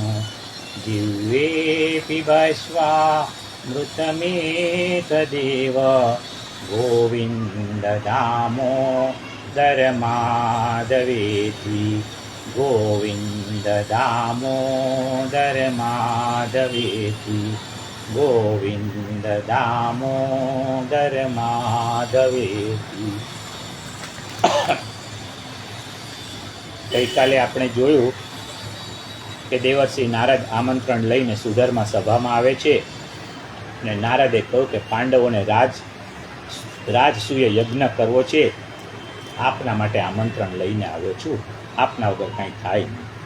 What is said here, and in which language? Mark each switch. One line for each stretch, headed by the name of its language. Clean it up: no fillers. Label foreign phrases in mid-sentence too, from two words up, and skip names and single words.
Sanskrit: जिह्वे पिबस्वामृतमेतदेव गोविन्द दामोदर माधवेति। गोविन्द दामोदर माधवेति। गोविन्द दामोदर माधवेति।
Gujarati: ગઈકાલે આપણે જોયું કે દેવર્ષિ નારદ આમંત્રણ લઈને સુધર્મા સભામાં આવે છે અને નારદે કહ્યું કે પાંડવોને રાજસૂય યજ્ઞ કરવો છે, આપના માટે આમંત્રણ લઈને આવ્યો છું, આપના વગર કાંઈ થાય નહીં.